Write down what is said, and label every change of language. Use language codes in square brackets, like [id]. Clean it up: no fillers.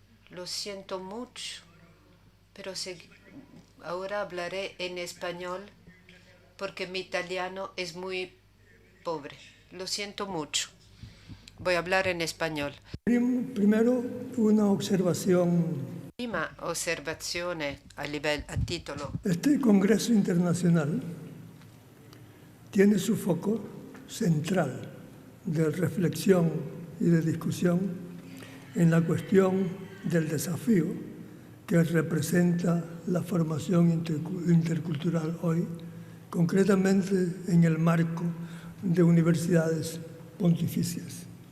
[es] Lo siento mucho, pero ahora hablaré en español porque mi italiano es muy pobre. Lo siento mucho. Voy a hablar en español. Primero, una observación. [it] Prima osservazione a titolo. [es] Este Congreso Internacional tiene su foco central de reflexión y de discusión en la cuestión del desafío que representa la formación intercultural hoy, concretamente en el marco de universidades pontificias.